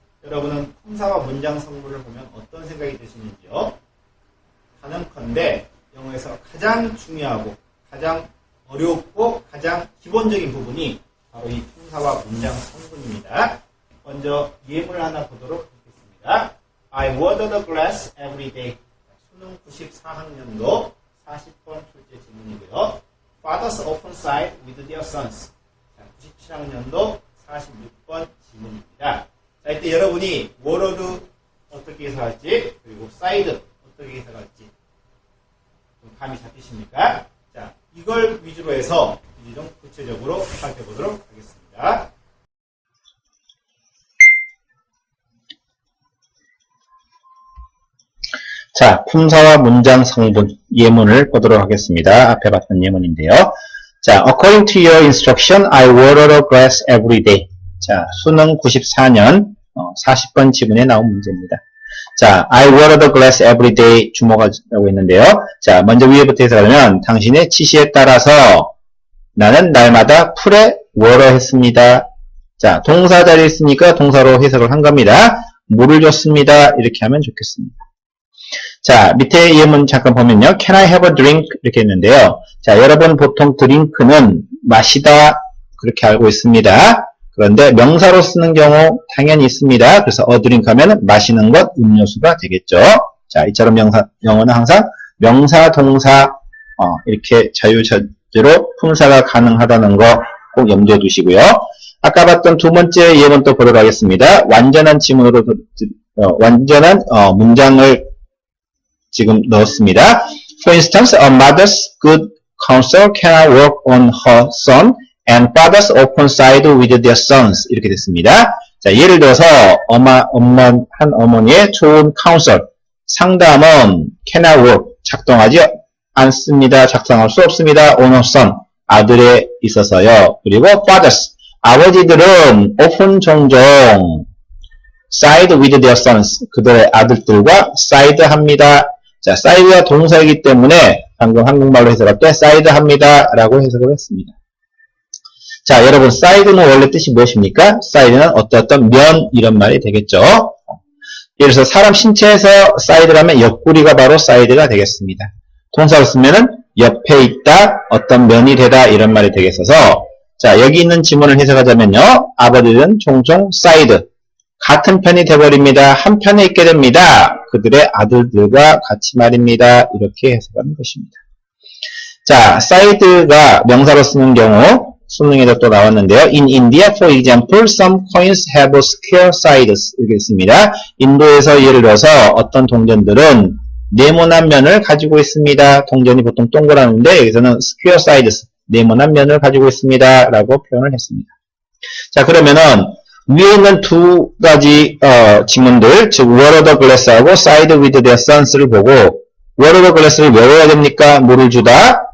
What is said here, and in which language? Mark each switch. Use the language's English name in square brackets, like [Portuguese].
[Korean] 여러분은 품사와 문장 성분을 보면 어떤 생각이 드시는지요? 하는컨대 영어에서 가장 중요하고 가장 어렵고 가장 기본적인 부분이 바로 이 품사와 문장 성분입니다. 먼저 예문을 하나 보도록 하겠습니다. [English] I water the glass every day. [Korean] 수능 94학년도 40번 출제 지문이고요. [English] Fathers often side with their sons. [Korean] 97학년도 46번 지문입니다. 자, 이때 여러분이 water도 어떻게 해석할지, 그리고 side 어떻게 해석할지 좀 감이 잡히십니까? 자, 이걸 위주로 해서 이제 좀 구체적으로 살펴보도록 하겠습니다. 자, 품사와 문장 성분 예문을 보도록 하겠습니다. 앞에 봤던 예문인데요. 자, [English] according to your instruction, I water the grass every day. [Korean] 자, 수능 94년 40번 지문에 나온 문제입니다. 자, [English] I water the grass every day [Korean] 주목하라고 했는데요. 자, 먼저 위에부터 해석하면 당신의 지시에 따라서 나는 날마다 풀에 water 했습니다. 자, 동사 자리에 있으니까 동사로 해석을 한 겁니다. 물을 줬습니다. 이렇게 하면 좋겠습니다. 자, 밑에 예문 잠깐 보면요. [English] Can I have a drink? [Korean] 이렇게 했는데요. 자, 여러분 보통 드링크는 마시다 그렇게 알고 있습니다. 그런데 명사로 쓰는 경우 당연히 있습니다. 그래서 a drink 하면 마시는 것, 음료수가 되겠죠. 자, 이처럼 영어는 항상 명사, 동사 이렇게 자유자재로 품사가 가능하다는 거 꼭 염두에 두시고요. 아까 봤던 두 번째 예문 또 보도록 하겠습니다. 완전한 지문으로 완전한 문장을 지금 넣었습니다. [English] For instance, a mother's good counsel cannot work on her son, and fathers often side with their sons. [Korean] 이렇게 됐습니다. 자, 예를 들어서 한 어머니의 좋은 counsel, 상담은 [English] cannot work, [Korean] 작동하지 않습니다. 작동할 수 없습니다. [English] on her son, [Korean] 아들에 있어서요. 그리고 fathers, 아버지들은 often 종종 [English] side with their sons, [Korean] 그들의 아들들과 side 합니다. 자, side가 동사이기 때문에 방금 한국말로 해석할 때 side 합니다 라고 해석을 했습니다. 자, 여러분 side는 원래 뜻이 무엇입니까? side는 어떤 면 이런 말이 되겠죠. 예를 들어서 사람 신체에서 side라면 옆구리가 바로 side가 되겠습니다. 동사로 쓰면은 옆에 있다, 어떤 면이 되다 이런 말이 되겠어서 자, 여기 있는 지문을 해석하자면요. 아버지는 종종 side, 같은 편이 되어버립니다. 한 편에 있게 됩니다. 그들의 아들들과 같이 말입니다. 이렇게 해석하는 것입니다. 자, side가 명사로 쓰는 경우 수능에도 또 나왔는데요. [English] In India, for example, some coins have square sides. [Korean] 이렇게 있습니다. 인도에서 예를 들어서 어떤 동전들은 네모난 면을 가지고 있습니다. 동전이 보통 동그라는데 여기서는 [English] square sides, [Korean] 네모난 면을 가지고 있습니다. 라고 표현을 했습니다. 자, 그러면은 위에 있는 두 가지 지문들, 즉 [English] water the glass [Korean] 하고 [English] side with their sons [Korean] 를 보고 water the glass를 외워야 됩니까? 물을 주다.